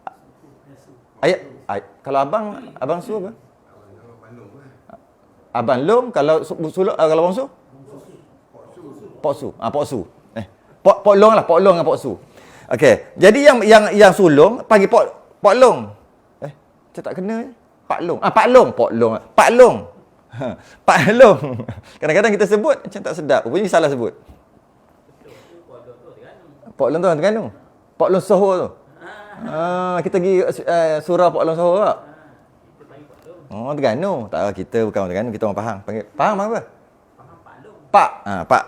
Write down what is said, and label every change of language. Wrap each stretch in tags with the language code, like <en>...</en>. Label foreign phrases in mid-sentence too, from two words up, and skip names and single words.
<ms>Kalau abang su apa? Abang long, kalau kalau bongsu? Pok su. Pok long lah, pok long dengan pok su. Okey. Jadi yang sulung panggil pok long. Macam tak kena. Pak long. Pak long, pok long. Pak long. Pak long. Kadang-kadang kita sebut macam tak sedap. Rupanya salah sebut. Pok long tu orang Terengganu. Pok long Soho tu. Kita pergi surau Pok Long Soho tak? Terengganu. Tak, kita bukan orang Terengganu, kita orang Pahang. Panggil Pahang apa? Pak. Pak.</ms>